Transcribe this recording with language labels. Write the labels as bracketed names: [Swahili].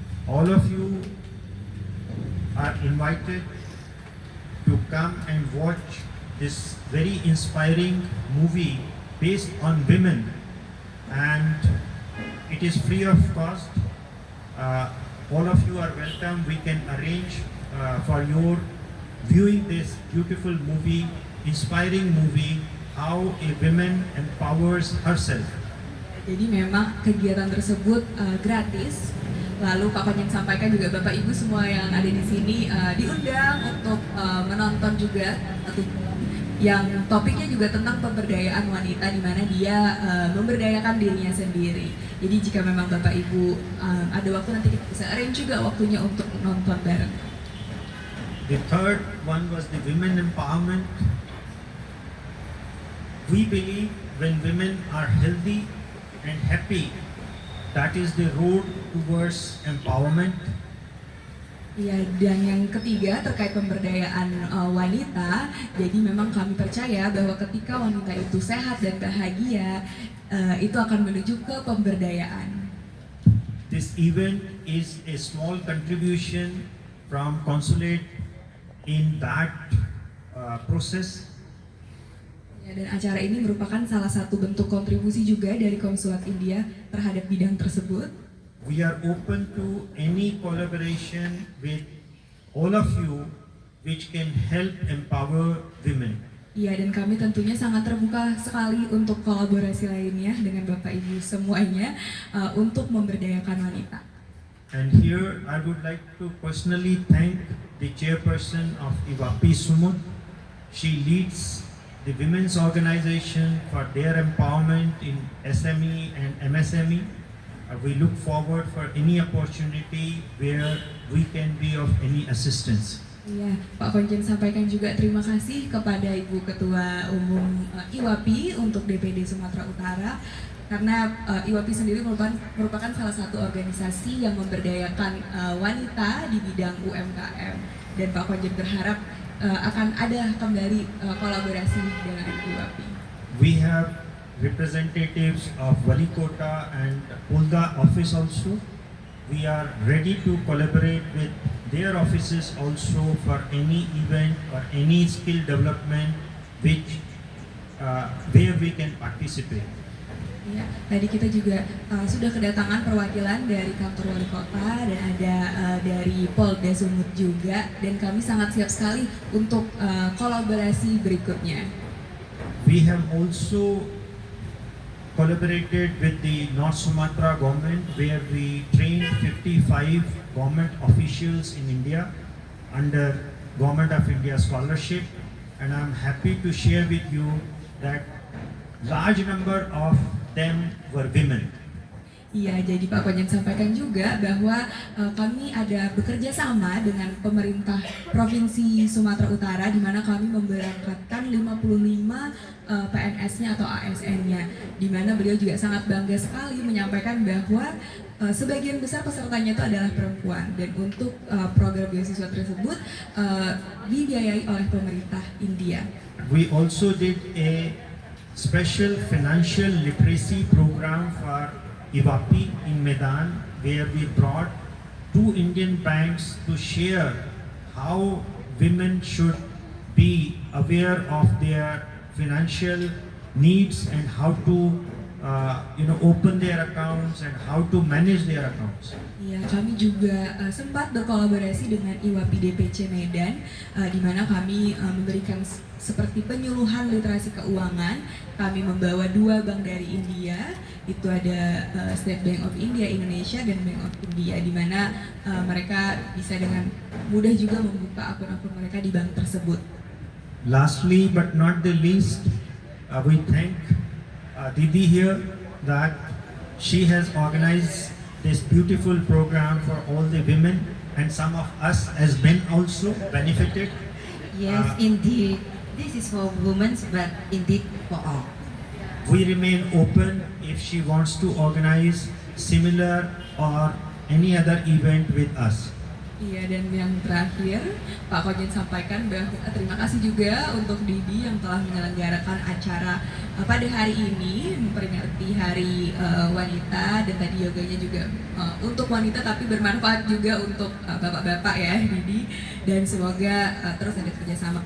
[English] All of you are invited to come and watch this very inspiring movie based on women, and it is free of cost. All of you are welcome. We can arrange for your viewing this beautiful movie, inspiring movie, how a woman empowers herself. [Indonesian] Jadi memang kegiatan tersebut gratis. Lalu Pak Konjen sampaikan juga Bapak Ibu semua yang ada di sini diundang untuk menonton juga yang topiknya juga tentang pemberdayaan wanita, di mana dia memberdayakan dirinya sendiri. Jadi jika memang Bapak Ibu ada waktu, nanti kita bisa arrange juga waktunya untuk nonton bareng. [English] The third one was the women empowerment. We believe when women are healthy and happy, that is the road towards empowerment. [Indonesian] Iya, dan yang ketiga terkait pemberdayaan wanita. Jadi memang kami percaya bahwa ketika wanita itu sehat dan bahagia, itu akan menuju ke pemberdayaan. [English] This event is a small contribution from consulate in that process. [Indonesian] Ya, dan acara ini merupakan salah satu bentuk kontribusi juga dari Konsulat India terhadap bidang tersebut. [English] We are open to any collaboration with all of you which can help empower women. [Indonesian] Iya, dan kami tentunya sangat terbuka sekali untuk kolaborasi lainnya dengan Bapak Ibu semuanya untuk memberdayakan wanita. [English] And here I would like to personally thank the chairperson of IWAPI Sumut. She leads the women's organization for their empowerment in SME and MSME. We look forward for any opportunity where we can be of any assistance. [Indonesian] Iya, Pak Konjen sampaikan juga terima kasih kepada Ibu Ketua Umum IWAPI untuk DPD Sumatera Utara, karena IWAPI sendiri merupakan salah satu organisasi yang memberdayakan wanita di bidang UMKM, dan Pak Konjen berharap akan ada kembali kolaborasi dengan IWAPI. [English] We have representatives of Walikota and Pulda office also. We are ready to collaborate with their offices also for any event or any skill development which where we can participate. [Indonesian] Ya, tadi kita juga sudah kedatangan perwakilan dari kantor wali kota dan ada dari Polda Sumut juga, dan kami sangat siap sekali untuk kolaborasi berikutnya. [English] We have also collaborated with the North Sumatra government where we trained 55 government officials in India under Government of India scholarship, and I'm happy to share with you that large number of them were women. [Indonesian] Iya, jadi Pak Konjen sampaikan juga bahwa kami ada bekerja sama dengan pemerintah Provinsi Sumatera Utara, di mana kami memberangkatkan 55 PNS-nya atau ASN-nya, di mana beliau juga sangat bangga sekali menyampaikan bahwa sebagian besar pesertanya itu adalah perempuan, dan untuk program beasiswa tersebut dibiayai oleh pemerintah India. [English] We also did a special financial literacy program for IWAPI in Medan, where we brought 2 Indian banks to share how women should be aware of their financial needs and how to open their accounts and how to manage their accounts. [Indonesian] Iya, kami juga sempat berkolaborasi dengan IWAPI DPC Medan, di mana kami memberikan seperti penyuluhan literasi keuangan. Kami membawa 2 bank dari India, itu ada State Bank of India Indonesia dan Bank of India, di mana mereka bisa dengan mudah juga membuka akun-akun mereka di bank tersebut. [English] Lastly but not the least, we thank Didi here that she has organized this beautiful program for all the women, and some of us as men also benefited. Yes, indeed. This is for women, but indeed for all. We remain open if she wants to organize similar or any other event with us. [Indonesian] Iya, dan yang terakhir Pak Konjen sampaikan bahwa terima kasih juga untuk Didi yang telah menyelenggarakan acara pada hari ini memperingati Hari Wanita, dan tadi yoganya juga untuk wanita tapi bermanfaat juga untuk bapak-bapak ya Didi, dan semoga terus ada kerjasama.